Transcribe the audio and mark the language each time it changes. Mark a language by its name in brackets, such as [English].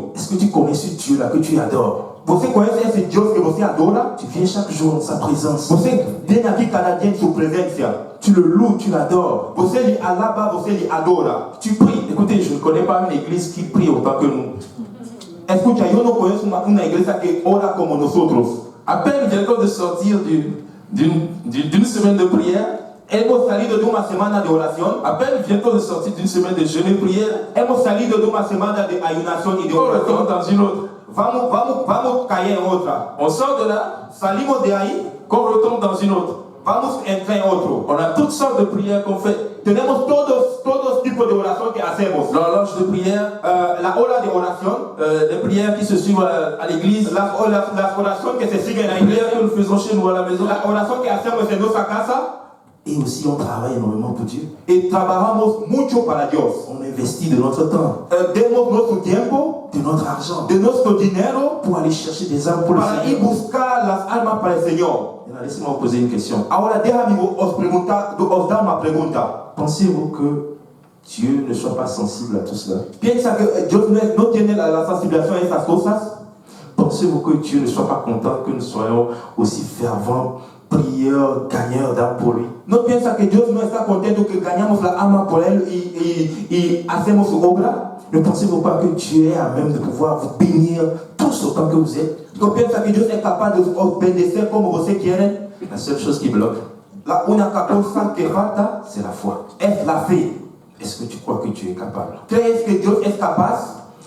[French] Est-ce que tu connais ce Dieu-là que tu adores? [Portuguese] Você conhece esse Deus que você adora? [French] Tu viens chaque jour dans sa présence. [Portuguese] Você vem aqui cada dia em sua presença. [French] Tu le loues, tu l'adores. [Portuguese] Você lhe alaba, você lhe adora. [French] Tu pries. Écoutez, je ne connais pas une église qui prie autant que nous. [Spanish] Escucha, yo no conozco una iglesia que ora como nosotros. [French] À peine vient-on de sortir d'une semaine de prière. [Spanish] Hemos salido de una semana de oración. [French] À peine vient-on de sortir d'une semaine de jeûne et prière. [Spanish] Hemos salido de una semana de ayunación y de [French] On retourne [Spanish] oración. [French] dans une autre. [Spanish] Vamos a caer en otra. [French] On sort de là, [Spanish] Salimos de ahí, [French] qu'on retombe dans une autre. [Spanish] vamos a entrar en otro. [French] On a toutes sortes de prières qu'on fait. [Spanish] Tenemos todos tipos de oración que hacemos. [French] L'horloge de prière, [Spanish] La hora de oración, [French] les prières qui se suivent à l'église, [Spanish] las oraciones que se siguen [French] les [Spanish] ahí, [French] prières que nous faisons chez nous à la maison. [Spanish] la oración que hacemos en nuestra casa. [French] Et aussi, on travaille énormément pour Dieu. [Spanish] Y trabajamos mucho para Dios. [French] On investit de notre temps, [Spanish] Demos nuestro tiempo, [French] de notre argent, [Spanish] de nuestro dinero, [French] pour aller chercher des âmes pour le [Spanish] para ir [French] Seigneur. [Spanish] buscar las almas para el Señor. [French] Maintenant, laissez-moi vous poser une question. [Spanish] Ahora déjame os dar una pregunta. [French] Pensez-vous que Dieu ne soit pas sensible à tout cela? [Spanish] ¿Piensa que Dios no tiene la sensibilización a estas cosas? [French] Pensez-vous que Dieu ne soit pas content que nous soyons aussi fervents, prieurs, gagneurs d'âmes pour lui? [Spanish] ¿No piensa que Dios no está contento que ganamos la alma por Él y hacemos su obra? [French] Ne pensez-vous pas que Dieu est à même de pouvoir vous bénir tous autant que vous êtes? [Spanish] ¿No piensa que Dios es capaz de os bendecer como você quieren? [French] La seule chose qui bloque, [Spanish] La única cosa que falta [French] c'est la foi. [Spanish] es la fe. [French] Est-ce que tu crois que Dieu est capable? [Spanish] ¿Crees que Dios es capaz?